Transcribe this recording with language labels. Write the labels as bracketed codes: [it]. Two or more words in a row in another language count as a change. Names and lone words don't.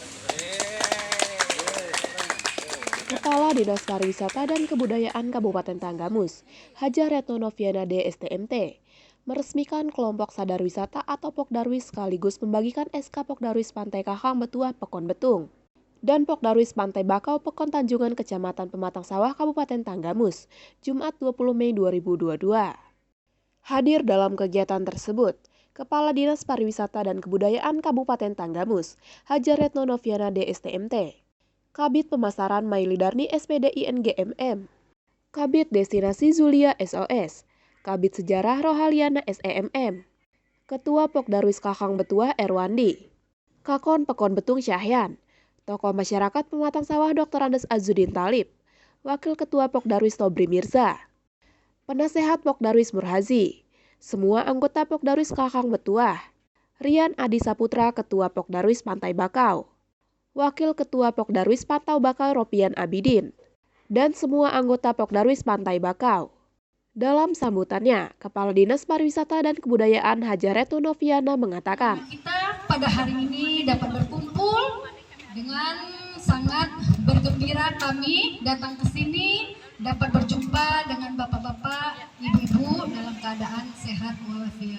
[id] Kepala Dinas Pariwisata dan Kebudayaan Kabupaten Tanggamus, Haja Retno Noviana DSTMT, meresmikan kelompok sadar wisata atau Pokdarwis sekaligus membagikan SK Pokdarwis Pantai Kakang Betuah Pekon Betung dan Pokdarwis Pantai Bakau Pekon Tanjungan Kecamatan Pematang Sawah Kabupaten Tanggamus, Jumat 20 Mei 2022. Hadir dalam kegiatan tersebut, Kepala Dinas Pariwisata dan Kebudayaan Kabupaten Tanggamus, Haja Retno Noviana DSTMT, Kabid Pemasaran Maili Darni SPD INGMM, Kabid Destinasi Zulia SOS, Kabid Sejarah Rohaliana SEMM, Ketua Pokdarwis Kakang Betuah Erwandi, Kakon Pekon Betung Syahyan, Tokoh Masyarakat Pematang Sawah Dr. Andes Azudin Talib, Wakil Ketua Pokdarwis Tobri Mirza, Penasehat Pokdarwis Murhazi, semua anggota Pokdarwis Kakang Betuah, Rian Adi Saputra Ketua Pokdarwis Pantai Bakau, Wakil Ketua Pokdarwis Pantau Bakau Ropian Abidin, dan semua anggota Pokdarwis Pantai Bakau. Dalam sambutannya, Kepala Dinas Pariwisata dan Kebudayaan Haja Retno Noviana mengatakan, kita pada hari ini dapat berkumpul dengan sangat bergembira kami datang ke sini dapat berjumpa dengan bapak-bapak, ibu-ibu dalam keadaan sehat walafiat.